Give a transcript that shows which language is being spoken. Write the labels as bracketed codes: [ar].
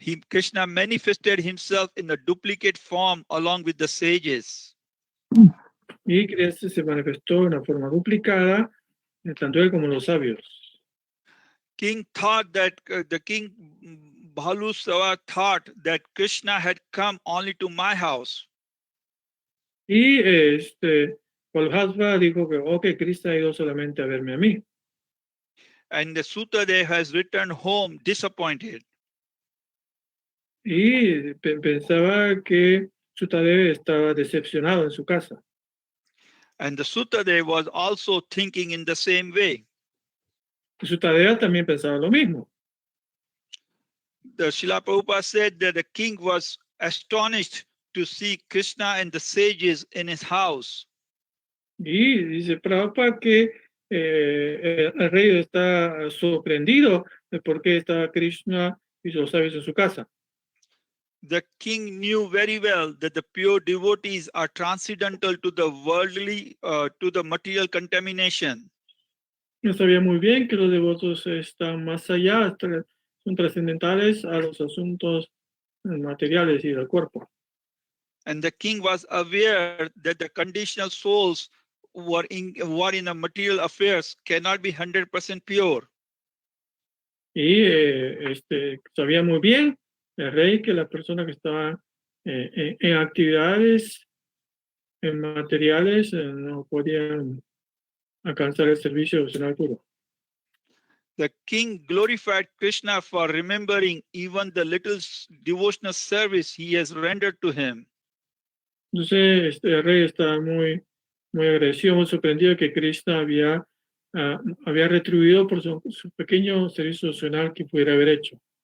[en] Krishna manifested himself in a duplicate form along with the sages. [es] Y Krishna se manifestó en una forma duplicada, tanto él como los sabios. [en] King thought that the king Bhalusava thought that Krishna had come only to my house. [es] Y Balhasva dijo que Krishna ha ido solamente a verme a mí. [en] And the Sutadev has returned home disappointed. [es] Y pensaba que Sutadeva estaba decepcionado en su casa. [en] And the Sutadev was also thinking in the same way. [es] Sutadeva también pensaba lo mismo. [en] The Srila Prabhupada said that the king was astonished to see Krishna and the sages in his house. [es] Y dice Prabhupada que el rey está sorprendido de por qué está Krishna y los sabios en su casa. [en] The king knew very well that the pure devotees are transcendental to the worldly, to the material contamination. [es] Yo sabía muy bien que los devotos están más allá, son trascendentales a los asuntos materiales y del cuerpo. [en] And the king was aware that the conditional souls who are in the material affairs cannot be 100% pure. [es] Y sabía muy bien el rey que las personas que estaban en actividades en materiales no podían alcanzar el servicio devocional puro. [en] The king glorified Krishna for remembering even the little devotional service he has rendered to him. [es] Entonces, el rey estaba muy agradecido, muy sorprendido que Krishna había retribuido por su pequeño servicio devocional que pudiera haber hecho.